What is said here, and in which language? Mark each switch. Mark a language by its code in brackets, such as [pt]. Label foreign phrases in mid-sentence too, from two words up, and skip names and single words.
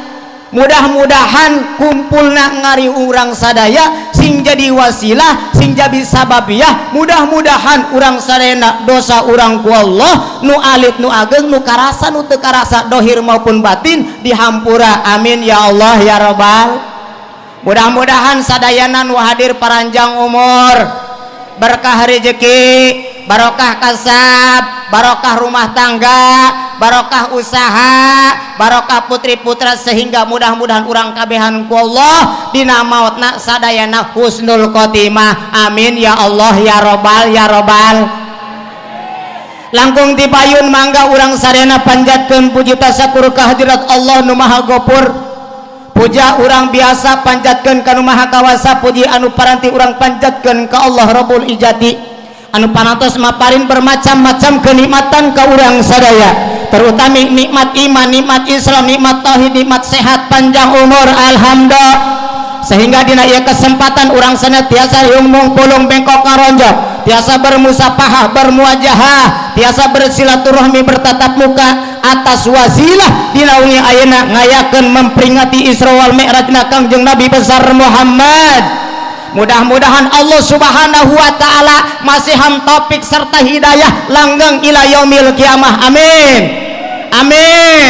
[su] Mudah-mudahan kumpulna ngari urang sadaya sing jadi wasilah, sing jadi sababiyah. Mudah-mudahan urang sadayana dosa urang ku Allah nu alit nu ageng nu karasa nu teu karasa dohir maupun batin dihampura. [ar] آمين يا الله يا رب. [su] Mudah-mudahan sadayana nu hadir paranjang umur, berkah rezeki, barokah kasab, barokah rumah tangga, barokah usaha, barokah putri putra, sehingga mudah-mudahan urang kabehan ku Allah dina mautna sadayana [ar] حسن الخاتمة. آمين يا الله يا رب يا رب. [su] Langkung dipayun mangga urang sadayana panjatkeun puji tasakur ka hadirat Allah nu Maha Ghafur. Puja urang biasa panjatkeun ka nu Maha Kawasa, puji anu paranti urang panjatkeun ka Allah [ar] رب العزة [su] anu panantos maparin bermacam-macam kenikmatan ka urang sadaya, terutama nikmat iman, nikmat Islam, nikmat tauhid, nikmat sehat, panjang umur. Alhamdulillah. Sehingga dina ieu kesempatan urang senantiasa mung pulung bengkok ngaronjok, tiasa bermusafahah, bermuajahah, tiasa bersilaturahmi, bertatap muka atas wasilah dina wengi ayeuna ngayakeun memperingati [ar] الإسراء وال [su] Mi'rajna Kangjeng Nabi besar Muhammad. Mudah-mudahan Allah [ar] سبحانه وتعالى [su] masiham taufik serta hidayah langgeng [ar] إلى يوم القيامة. آمين آمين.